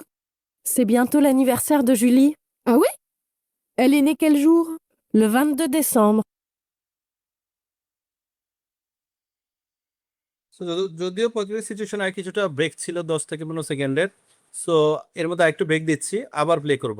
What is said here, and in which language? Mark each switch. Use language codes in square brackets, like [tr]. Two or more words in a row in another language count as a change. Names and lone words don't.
[fr] C'est bientôt l'anniversaire de Julie. Ah oui? Elle est née quel jour? Le 22 décembre. [bn] So, যদিও প্রতিটি সিচুয়েশন আর কিছুটা ব্রেক ছিল 10 থেকে 15 সেকেন্ডের, সো এর মধ্যে আরেকটু ব্রেক দিচ্ছি, আবার প্লে করব।